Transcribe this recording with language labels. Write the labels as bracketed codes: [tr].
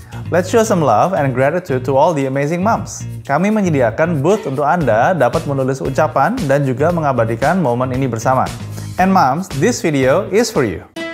[en] Let's show some love and gratitude to all the amazing moms. [id] Kami menyediakan booth untuk Anda dapat menulis ucapan dan juga mengabadikan momen ini bersama. [en] And moms, this video is for you.